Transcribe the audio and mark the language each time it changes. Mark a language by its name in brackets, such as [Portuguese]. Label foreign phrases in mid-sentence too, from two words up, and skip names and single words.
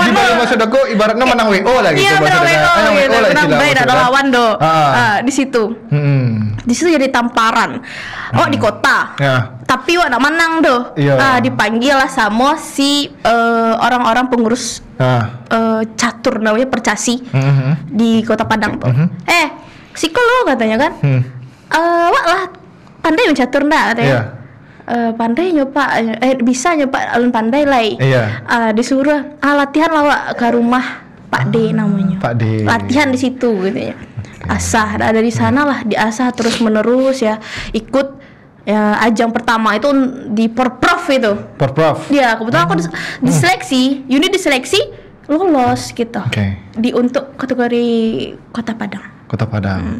[Indonesian] Di Bali maksud aku ibaratnya menang WO lah gitu. Iya, menang WO gitu. Menang bye, nggak ada lawan do. Di situ. Di situ jadi tamparan. [Minangkabau] Di kota. Tapi wak nak menang doh. [Indonesian] Dipanggil lah sama si orang-orang pengurus catur namanya Percasi di Kota Padang tuh. [Minangkabau] Siko lo katanya kan. Wak lah pandai mencatur ndak katanya. Pandai nyoba bisa nyoba alun pandai lah. [Indonesian] Disuruh latihan lah wak ke rumah Pak D namanya. Pak D. Latihan di situ gitu ya. Asah ada di sana lah, diasah terus menerus ya. Ikut ajang pertama itu di Porprov itu. Porprov. Iya, kebetulan aku diseleksi, unit diseleksi lolos gitu. Di untuk kategori Kota Padang.